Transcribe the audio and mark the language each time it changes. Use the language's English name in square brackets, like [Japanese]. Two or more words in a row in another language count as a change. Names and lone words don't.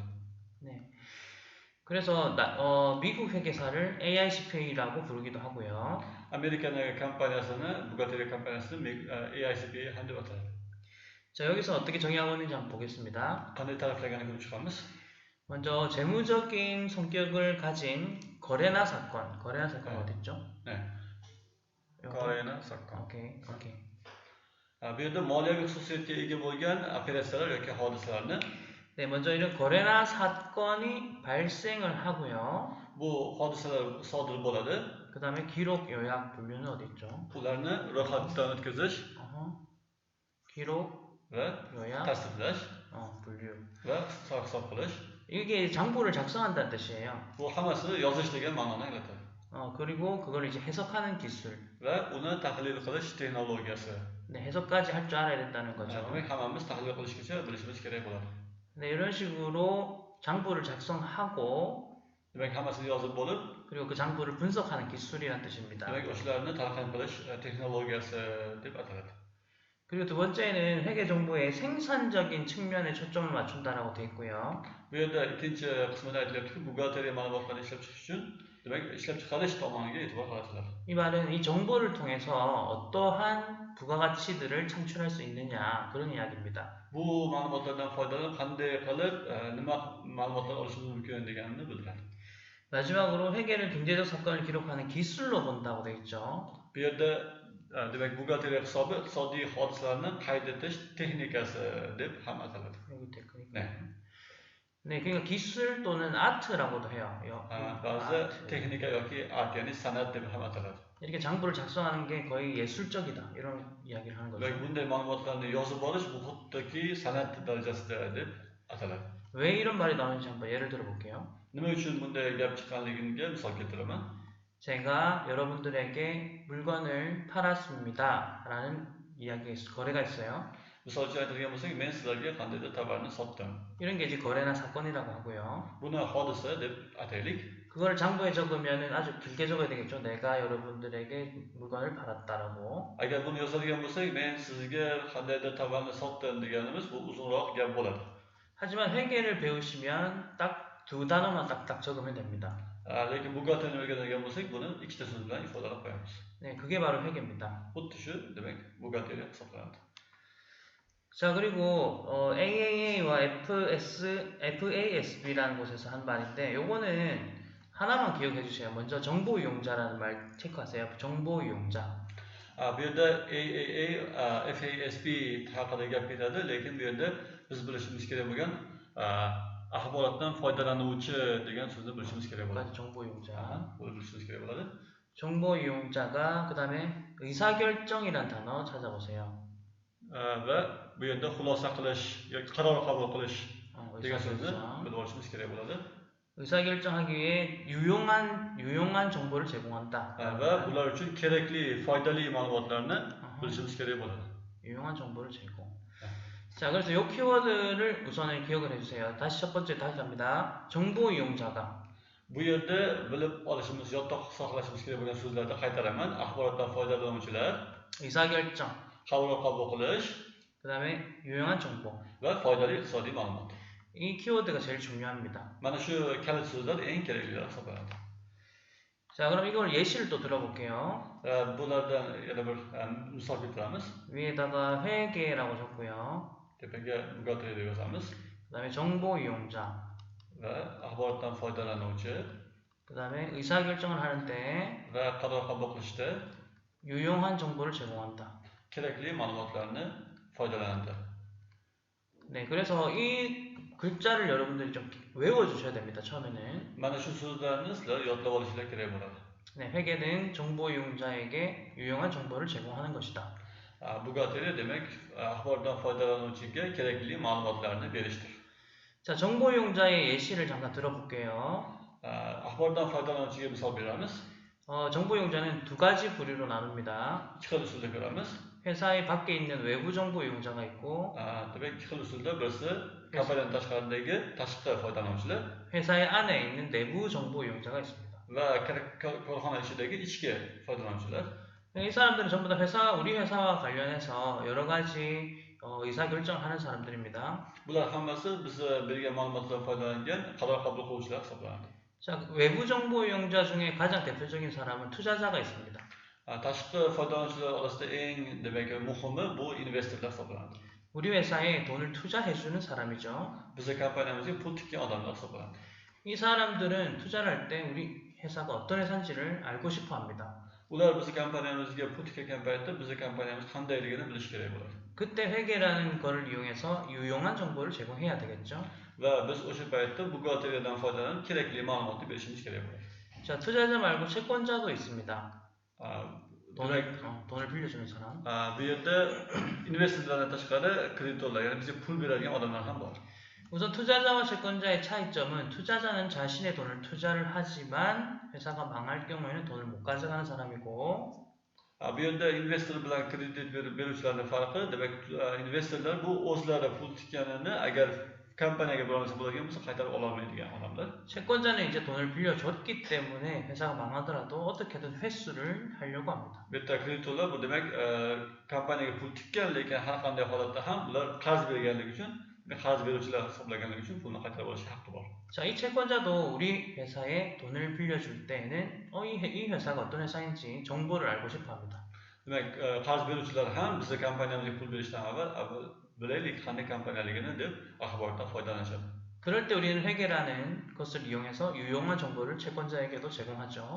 [Korean] 네. 그래서 미국 회계사를 AICPA라고 부르기도 하고요. [Uzbek] Amerikani kompaniyasini, buxgalteriya kompaniyasini AICPA ham deb ataydi. [Korean] 자, 여기서 어떻게 정의하고 있는지 한번 보겠습니다. [Uzbek] Qanday ta'riflaganini ko'rib chiqamiz. [Korean] 먼저 재무적인 성격을 가진 거래나 사건 어디 있죠? 네. 거래나 사건. 오케이. [Uzbek] Bu yerda moliyaviy xususiyatga ega bo'lgan operatsiyalar yoki hodisalarni [Korean] 네, 먼저 이런 거래나 사건이 발생을 하고요. [Uzbek] Bu hodisalar sodir bo'ladi. [Korean] 그 다음에 기록, 요약, 분류는 어디 있죠? [Uzbek] Ularni ro'yxatdan o'tkazish [Korean] 기록, [Uzbek] va [Korean] 요약, [Uzbek] tasdiqlash [Korean] 분류. [Uzbek] va hisob qilish. [Korean] 이게 장부를 작성한다는 뜻이에요. [Uzbek] Bu hammasi yozish degan ma'noni anglatadi. [Korean] 그리고 그걸 이제 해석하는 기술. [Uzbek] Va uni tahlil qilish texnologiyasi. [Korean] 네, 해석까지 할 줄 알아야 된다는 거죠. [Uzbek] Demak, hammamiz tahlil qilishgacha bilishimiz kerak bo'ladi. [Korean] 네, 이런 식으로 장부를 작성하고 [Uzbek] Demak, hammasini yozib bo'lib, [Korean] 그리고 그 장부를 분석하는 기술이란 뜻입니다. [Uzbek] demak, o'shalarni talqin qilish texnologiyasi deb ataladi. [Korean] 그리고 두 번째는 회계 정보의 생산적인 측면에 초점을 맞춘다라고 되어 있고요. [Uzbek] Bu yerda ikkinchi qismida aytilyaptiki, buxgalteriya ma'lumotlarini ishlab chiqish uchun, demak, ishlab chiqarish tomoniga e'tibor qaratiladi. [Korean] 이 말은 이 정보를 통해서 어떠한 부가가치들을 창출할 수 있느냐 그런 이야기입니다. [Uzbek] Bu ma'lumotlardan foydalanib qanday qilib nima ma'lumotlar olishimiz mumkin deganini bildiradi. [Korean] 마지막으로 회계를 경제적 사건을 기록하는 기술로 본다고 되어 있죠. [Uzbek] Bu yerda demak, buxgalteriya hisobi iqtisodiy hodisalarni qayd etish texnikasi deb ham ataladi. [Korean] 여기 테크닉. 네. 네, 그러니까 기술 또는 아트라고도 해요. [Uzbek] ba'zida texnika yoki art, ya'ni san'at deb ham ataladi. [Korean] 이렇게 장부를 작성하는 게 거의 예술적이다 이런 이야기를 하는 거죠. [Uzbek] Demak, bunday ma'lumotlarni yozib olish bu xuddiki san'at darajasida deb ataladi. [Korean] 왜 이런 말이 나오는지 한번 예를 들어볼게요. [Uzbek] Nima uchun bunday gap chiqqanligiga misol keltiraman. [Korean] 제가 여러분들에게 물건을 팔았습니다 라는 거래가 있어요. [Uzbek] Misol uchun aytadigan bo'lsak, men sizlarga qandaydir tovarni sotdim. [Korean] 이런 게 이제 거래나 사건이라고 하고요. [Uzbek] Buni hodisa deb ataylik. [Korean] 그걸 장부에 적으면 아주 길게 적어야 되겠죠. 내가 여러분들에게 물건을 팔았다라고. [Uzbek] Agar buni yozadigan bo'lsak, men sizga qandaydir tovarni sotdim deganimiz bu uzunroq gap bo'ladi. [Korean] 하지만 회계를 배우시면 딱 두 단어만 딱딱 적으면 됩니다. [Uzbek] Lekin buxgalteriyani o'rganadigan bo'lsak, buni ikkita so'z bilan ifodalab qo'yamiz. [Korean] 네, 그게 바로 회계입니다. [Uzbek] Xuddi shu, demak, buxgalteriya hisoblanadi. [Korean] 자, 그리고 AAA와 FASB라는 곳에서 한 말인데 요거는 하나만 기억해 주세요. 먼저 정보 이용자라는 말 체크하세요. 정보 이용자. [Uzbek] Bu yerda AAA, FASB haqida gap ketadi, lekin bu yerda biz bilishimiz kerak bo'lgan axborotdan foydalanuvchi degan so'zni bilishimiz kerak bo'ladi. [Korean] 정보 이용자. [Uzbek] Buni bilishimiz kerak bo'ladi. [Korean] 정보 이용자가 그다음에 의사결정이란 단어 찾아보세요. [Uzbek] Va bu yerda xulosa qilish yoki qaror qabul qilish degan so'zni bilib olishimiz kerak bo'ladi. [Korean] 의사결정하기 위해 유용한 정보를 제공한다. [Uzbek] Va bular uchun kerakli, foydali ma'lumotlarni bilishimiz kerak bo'ladi. [Korean] 유용한 정보를 제공. 자, 그래서 이 키워드를 우선은 기억을 해주세요. 다시 첫 번째 다시 갑니다. 정보 이용자가. [Uzbek] Bu yerda bilib olishimiz, yodda saqlashimiz kerak bo'lgan so'zlarni qaytaraman. Axborotdan foydalanuvchilar, [Korean] 의사결정. [Uzbek] qaror qabul qilish, [Korean] 그다음에 유용한 정보. [Uzbek] va foydali iqtisodiy ma'lumot. [Korean] 이 키워드가 제일 중요합니다. [Uzbek] Mana shu kalit so'zlar eng keraklilar hisoblanadi. [Korean] 자, 그럼 이걸 예시를 또 들어볼게요. [Uzbek] Bulardan yana bir misol keltiramiz. [Korean] 위에다가 회계라고 적고요. [Uzbek] Tepaga buxgalteriya deb yozamiz. [Korean] 그다음에 정보 이용자. [Uzbek] Va axborotdan foydalanuvchi [Korean] 그다음에 의사결정을 하는데 [Uzbek] va qaror qabul qilishda [Korean] 유용한 정보를 제공한다. [Uzbek] kerakli ma'lumotlarni foydalanadi. [Korean] 네, 그래서 이 글자를 여러분들이 좀 외워주셔야 됩니다. 처음에는. [Uzbek] Mana shu so'zlarni sizlar yodlab olishinglar kerak bo'ladi. [Korean] 네, 회계는 정보 이용자에게 유용한 정보를 제공하는 것이다. [Uzbek] Buxgalteriya demak axborotdan foydalanuvchiga kerakli ma'lumotlarni berishdir. [Korean] 자, 정보 이용자의 예시를 잠깐 들어볼게요. [Uzbek] Axborotdan foydalanuvchiga misol beramiz. [Korean] 정보 이용자는 두 가지 부류로 나눕니다. [Uzbek] Ikki xil usulda ko'ramiz. [Korean] 회사의 밖에 있는 외부 정보 이용자가 있고 [Uzbek] Demak, ikki xil usulda birisi kompaniyaning tashqaridagi tashqi foydalanuvchilar [Korean] 회사의 안에 있는 내부 정보 이용자가 있습니다. [Uzbek] va korxona ichidagi ichki foydalanuvchilar. [Korean] 이 사람들은 전부 다 우리 회사와 관련해서 여러 가지 의사결정을 하는 사람들입니다. [Uzbek] Bular hammasi biz bergan ma'lumotlardan foydalangan qaror qabul qiluvchilar hisoblanadi. [Korean] 자, 외부 정보 이용자 중에 가장 대표적인 사람은 투자자가 있습니다. [Uzbek] Tashqi foydalanuvchilar orasida eng demak muhimi bu investorlar hisoblanadi. [Korean] 우리 회사에 돈을 투자해주는 사람이죠. [Uzbek] Bizning kompaniyamizga pul tikkan odamlar hisoblanadi. [Korean] 이 사람들은 투자를 할 때 우리 회사가 어떤 회사인지를 알고 싶어 합니다. [Uzbek] Ular bizning kompaniyamizga pul tikkan paytda bizning kompaniyamiz qandayligini bilish kerak bo'ladi. [Korean] 그때 회계라는 거를 이용해서 유용한 정보를 제공해야 되겠죠. [Uzbek] Va biz o'sha paytda buxgalteriyadan foydalanib kerakli ma'lumotni berishimiz kerak bo'ladi. [Korean] 자, 투자자 말고 채권자도 있습니다. [Uzbek] Demak, [Korean] 돈을 빌려주는 사람. [Uzbek] bu yerda investorlardan tashqari kreditorlar, ya'ni bizga pul beradigan odamlar ham bor. [Korean] 우선 투자자와 채권자의 차이점은 투자자는 자신의 돈을 투자를 하지만 회사가 망할 경우에는 돈을 못 가져가는 사람이고 [Uzbek] Bu yerda investor bilan kredit beruvchilarning farqi, demak, investorlar bu o'zlari pul tikkanini agar kompaniyaga biror narsa bo'ladigan bo'lsa qaytarib ololmaydigan odamlar. [Korean] 채권자는 이제 돈을 빌려줬기 때문에 회사가 망하더라도 어떻게든 회수를 하려고 합니다. [Uzbek] Bu yerda kreditorlar bu demak, kompaniyaga pul tikkan, lekin har qanday holatda ham ular qarz berganligi uchun, qarz beruvchilar hisoblaganligi uchun pulni qaytarib olishga haqqi bor. [Korean] 자, 이 채권자도 우리 회사에 돈을 빌려줄 때에는 이 회사가 어떤 회사인지 정보를 알고 싶어 합니다. [Uzbek] Demak, qarz beruvchilar ham bizga kompaniyamizga pul berishdan avval bilaylik qanday kompaniyaligini deb axborotdan foydalanishadi. [Korean] 그럴 때 우리는 회계라는 것을 이용해서 유용한 정보를 채권자에게도 제공하죠.